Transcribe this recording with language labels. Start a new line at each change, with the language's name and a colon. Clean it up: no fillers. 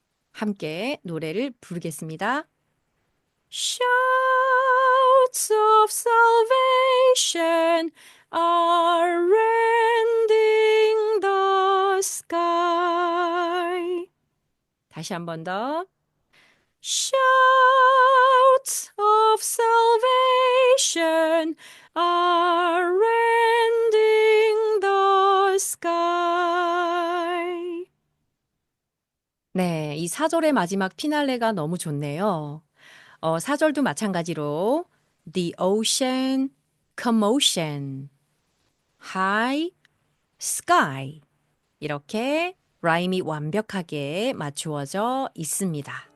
Korean: 함께 노래를 부르겠습니다.
English: Shouts of salvation are rending the sky.
Korean: 다시 한 번 더.
English: Shouts of salvation are rending the sky.
Korean: 네, 이 4절의 마지막 피날레가 너무 좋네요. 4절도 마찬가지로 The ocean, commotion, high, sky 이렇게 라임이 완벽하게 맞추어져 있습니다.